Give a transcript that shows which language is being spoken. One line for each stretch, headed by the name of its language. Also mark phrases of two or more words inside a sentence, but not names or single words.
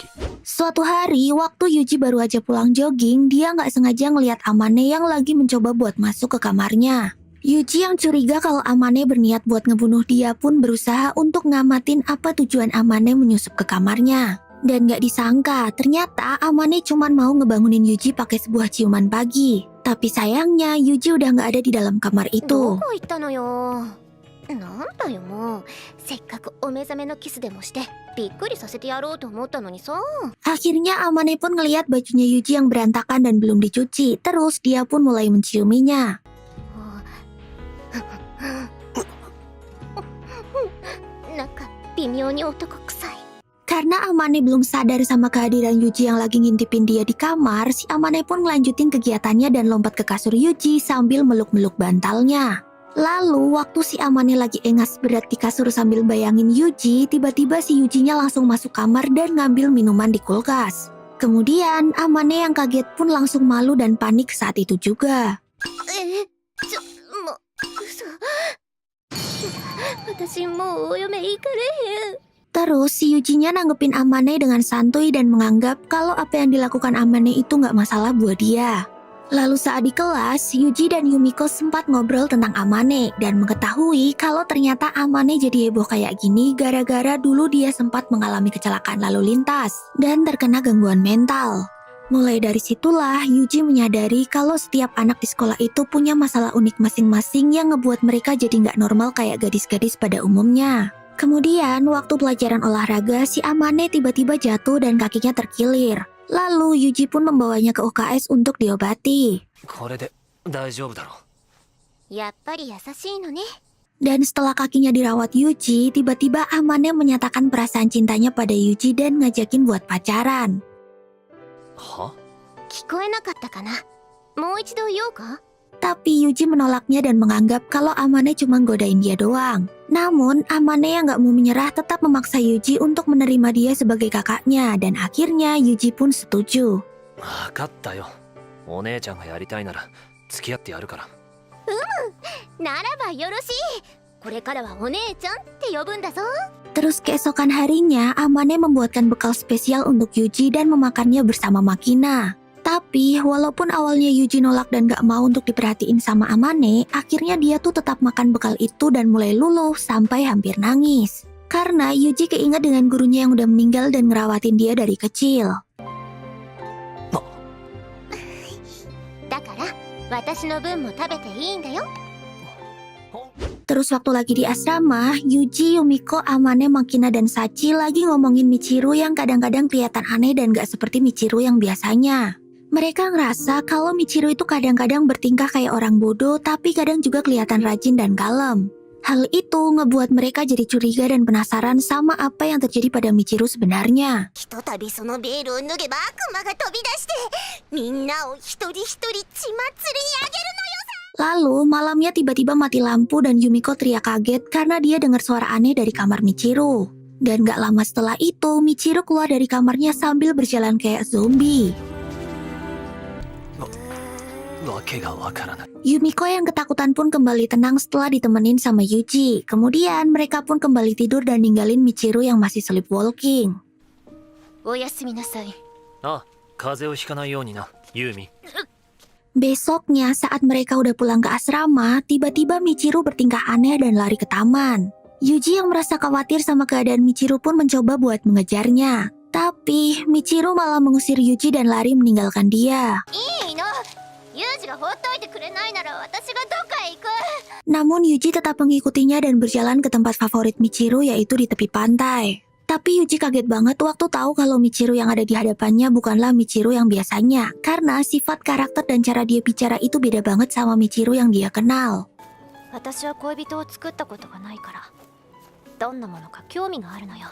Indonesian: Suatu hari, waktu Yuji baru aja pulang jogging, dia nggak sengaja ngelihat Amane yang lagi mencoba buat masuk ke kamarnya. Yuji yang curiga kalau Amane berniat buat ngebunuh dia pun berusaha untuk ngamatin apa tujuan Amane menyusup ke kamarnya. Dan nggak disangka, ternyata Amane cuman mau ngebangunin Yuji pakai sebuah ciuman pagi. Tapi sayangnya, Yuji udah nggak ada di dalam kamar
Japanese: ど
Indonesian: itu.
Japanese: こ行ったのよ。なんだよもう。せっかくお目覚めのキスでもしてびっくりさせてやろうと思ったのにさ。
Indonesian: Akhirnya Amane pun ngelihat bajunya Yuji yang berantakan dan belum dicuci. Terus dia pun mulai menciuminya.
Japanese: なんか微妙に男臭い。
Indonesian: Karena Amane belum sadar sama kehadiran Yuji yang lagi ngintipin dia di kamar, si Amane pun ngelanjutin kegiatannya dan lompat ke kasur Yuji sambil meluk-meluk bantalnya. Lalu, waktu si Amane lagi engas berat di kasur sambil bayangin Yuji, tiba-tiba si Yujinya langsung masuk kamar dan ngambil minuman di kulkas. Kemudian, Amane yang kaget pun langsung malu dan panik saat itu juga.
Japanese: もう嘘。私もうお嫁行かれへん。
Indonesian: Terus si Yuji-nya nanggepin Amane dengan santuy dan menganggap kalau apa yang dilakukan Amane itu nggak masalah buat dia. Lalu saat di kelas, Yuji dan Yumiko sempat ngobrol tentang Amane dan mengetahui kalau ternyata Amane jadi heboh kayak gini gara-gara dulu dia sempat mengalami kecelakaan lalu lintas dan terkena gangguan mental. Mulai dari situlah Yuji menyadari kalau setiap anak di sekolah itu punya masalah unik masing-masing yang ngebuat mereka jadi nggak normal kayak gadis-gadis pada umumnya. Kemudian waktu pelajaran olahraga si Amane tiba-tiba jatuh dan kakinya terkilir. Lalu Yuji pun membawanya ke UKS untuk diobati.
Japanese: これで大丈夫だろう。やっぱり優しいのね。
Indonesian: Dan setelah kakinya dirawat Yuji, tiba-tiba Amane menyatakan perasaan cintanya pada Yuji dan ngajakin buat pacaran.
Japanese: は？聞こえなかったかな。もう一度言おうか。
Indonesian: Tapi Yuji menolaknya dan menganggap kalau Amane cuma godain dia doang. Namun, Amane yang gak mau menyerah tetap memaksa Yuji untuk menerima dia sebagai kakaknya dan akhirnya Yuji pun setuju.
Japanese: わかったよ。お姉ちゃんがやりたいなら付き合ってやるから。ならばよろしい。これからはお姉ちゃんって呼ぶんだぞ。
Indonesian: Terus keesokan harinya, Amane membuatkan bekal spesial untuk Yuji dan memakannya bersama Makina. Tapi, walaupun awalnya Yuji nolak dan gak mau untuk diperhatiin sama Amane, akhirnya dia tuh tetap makan bekal itu dan mulai luluh sampai hampir nangis. Karena Yuji keinget dengan gurunya yang udah meninggal dan ngerawatin dia dari kecil.
Japanese: だから私の分も食べていいんだよ。
Indonesian: Terus waktu lagi di asrama, Yuji, Yumiko, Amane, Makina, dan Sachi lagi ngomongin Michiru yang kadang-kadang kelihatan aneh dan gak seperti Michiru yang biasanya. Mereka ngerasa kalau Michiru itu kadang-kadang bertingkah kayak orang bodoh tapi kadang juga kelihatan rajin dan kalem. Hal itu ngebuat mereka jadi curiga dan penasaran sama apa yang terjadi pada Michiru sebenarnya.
Japanese: ひとたびそのベールを脱げば悪魔が飛び出してみんなを一人一人血祭りにあげるのよ。
Indonesian: Lalu malamnya tiba-tiba mati lampu dan Yumiko teriak kaget karena dia dengar suara aneh dari kamar Michiru. Dan gak lama setelah itu, Michiru keluar dari kamarnya sambil berjalan kayak zombie.
Japanese: わけがわからない。
Indonesian: Yumiko yang ketakutan pun kembali tenang setelah ditemenin sama Yuji. Kemudian mereka pun kembali tidur dan ninggalin Michiru yang masih sleepwalking.
Japanese: おやすみなさい。あ、風邪をひかないようにな、ユーミ。
Indonesian: Besoknya saat mereka udah pulang ke asrama, tiba-tiba Michiru bertingkah aneh dan lari ke taman. Yuji yang merasa khawatir sama keadaan Michiru pun mencoba buat mengejarnya. Tapi Michiru malah mengusir Yuji dan lari meninggalkan dia.
Japanese: いいの。ユージが放っといてくれないなら私がどっかへ行く。
Indonesian: Namun Yuji tetap mengikutinya dan berjalan ke tempat favorit Michiru yaitu di tepi pantai. Tapi Yuji kaget banget waktu tahu kalau Michiru yang ada di hadapannya bukanlah Michiru yang biasanya. Karena sifat karakter dan cara dia bicara itu beda banget sama Michiru yang dia kenal.
Japanese: 私は恋人を作ったことがないからどんなものか興味があるのよ。